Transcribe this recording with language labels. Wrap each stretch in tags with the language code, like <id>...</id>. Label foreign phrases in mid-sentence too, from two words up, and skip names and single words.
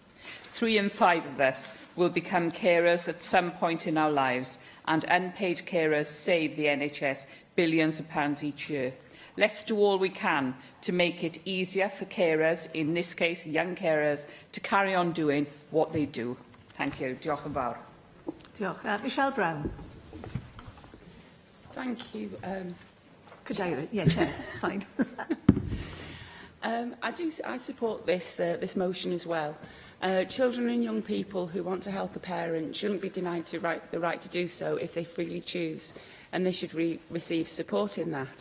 <en>3 in 5 of us will become carers at some point in our lives, and unpaid carers save the NHS billions of pounds each year. Let's do all we can to make it easier for carers, in this case young carers, to carry on doing what they do. Thank you.</en> <cy>Diolch yn fawr. Diolch. Michelle Brown.</cy> <en>Thank you. Cadeirio'r, yeah, Chair, it's fine. I support this motion as well. Children and young people who want to help a parent shouldn't be denied the right to do so if they freely choose, and they should receive support in that.</en>